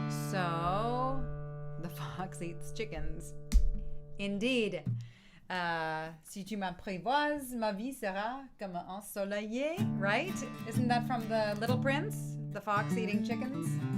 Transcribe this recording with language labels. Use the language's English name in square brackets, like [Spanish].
[English] So the fox eats chickens. Indeed. [French] Si tu m'apprivoises, ma vie sera comme ensoleillée. [English] Right? Isn't that from the Little Prince? The fox eating chickens?